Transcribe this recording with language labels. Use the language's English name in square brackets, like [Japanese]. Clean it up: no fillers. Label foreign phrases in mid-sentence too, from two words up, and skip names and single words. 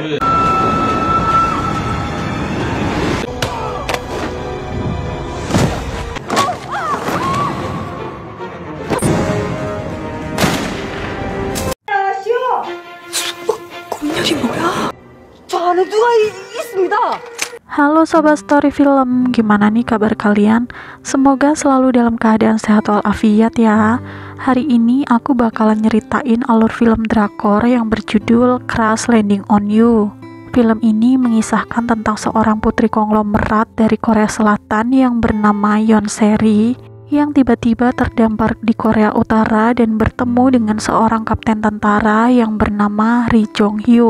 [Korean] 공렬이 뭐야? 저 안에 누가 있습니다. [Indonesian] Halo Sobat Story Film, gimana nih kabar kalian? Semoga selalu dalam keadaan sehat walafiat ya. Hari ini aku bakalan nyeritain alur film drakor yang berjudul [English] Crash Landing on You. [Indonesian] Film ini mengisahkan tentang seorang putri konglomerat dari Korea Selatan yang bernama Yeon Seri yang tiba-tiba terdampar di Korea Utara dan bertemu dengan seorang kapten tentara yang bernama Ri Jong Hyuk.